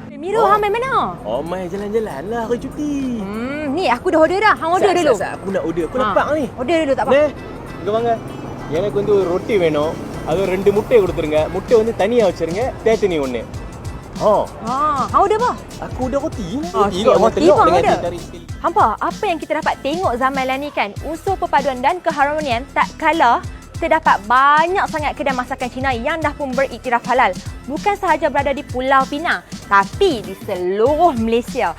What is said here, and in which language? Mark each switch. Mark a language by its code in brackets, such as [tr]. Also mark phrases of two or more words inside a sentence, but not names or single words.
[ms] Biru, hang main mana? Mai jalan-jalan lah aku cuti. Ni aku dah order dah. Hang order dulu. Aku nak order. Aku lapar ni. Order dulu tak apa. [ta] நே இங்க வாங்க. எனக்கு வந்து ஒரு ரொட்டி வேணும். அது 2 முட்டை கொடுத்துருங்க. முட்டை வந்து தனியா வச்சிருங்க. தேத்தனி ஒண்ணு. [ms] Hang order apa? Aku order roti. Okey, roti pun order. Hampa, apa yang kita dapat tengok zaman lah ni kan, unsur perpaduan dan keharmonian tak kalah terdapat banyak sangat kedai masakan Cina yang dah pun beriktiraf halal. Bukan sahaja berada di Pulau Pinang, tapi di seluruh Malaysia.